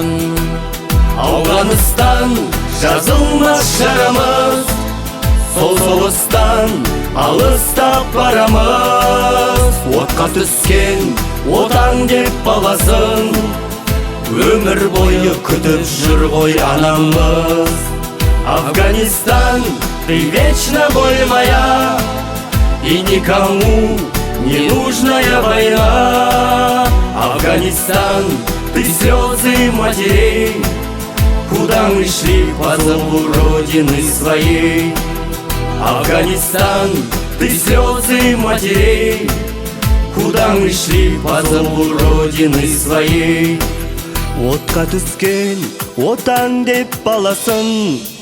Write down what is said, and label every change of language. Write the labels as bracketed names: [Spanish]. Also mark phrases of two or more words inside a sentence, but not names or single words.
[Kazakh] Ауғаныстан жазылмас жарамыз, сол соғыстан алыстап барамыз. отқа түскен отан деп баласын өмір бойы күтіп жүр ғой анамыз. [Russian] Афганистан, ты вечно боль моя, и никому не нужная война. Афганистан, ты слезы матерей, куда мы шли по зову Родины своей. Афганистан, ты слезы матерей, куда мы шли по зову Родины своей. [Kazakh] Отқа түскен отан деп баласын